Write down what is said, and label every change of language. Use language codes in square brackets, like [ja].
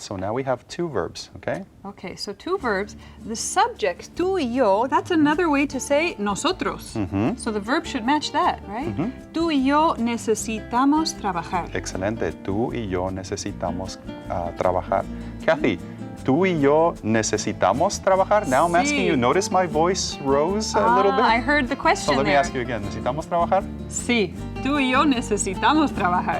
[en] So now we have two verbs, okay? Okay, so two verbs. The subject, tú y yo, that's another way to say nosotros. So the verb should match that, right? [es] Tú y yo necesitamos trabajar. Excelente, tú y yo necesitamos trabajar. Kathy, tú y yo necesitamos trabajar. [en] Now I'm asking [es] Sí. [en] you, notice my voice rose a little bit? I heard the question So let me there. ask you again, [es] ¿necesitamos trabajar? Sí, tú y yo necesitamos trabajar.